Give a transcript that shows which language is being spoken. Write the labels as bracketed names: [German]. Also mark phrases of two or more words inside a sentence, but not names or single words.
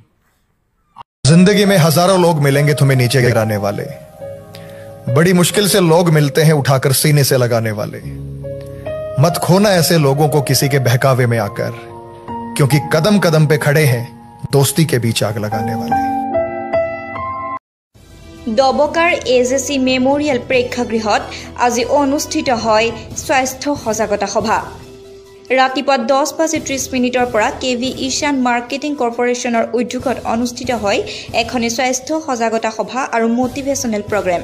[Hindi] जिंदगी में हजारों लोग मिलेंगे तुम्हें नीचे गिराने वाले, बड़ी मुश्किल से लोग मिलते हैं उठाकर सीने से लगाने वाले। मत खोना ऐसे लोगों को किसी के बहकावे में आकर, क्योंकि कदम कदम पे खड़े हैं दोस्ती के बीच आग लगाने वाले। [Assamese] ডবকাৰ AJC মেমৰিয়েল প্ৰেক্ষাগৃহত আজি অনুষ্ঠিত হয় স্বাস্থ্য সজাগতা সভা। ৰাতিপুৱা 10:30 পৰা কেভি ঈশান মাৰ্কেটিং কৰ্পোৰেশ্যনৰ উদ্যোগত অনুষ্ঠিত হয় এখনি স্বাস্থ্য সজাগতা সভা আৰু [English] motivational program.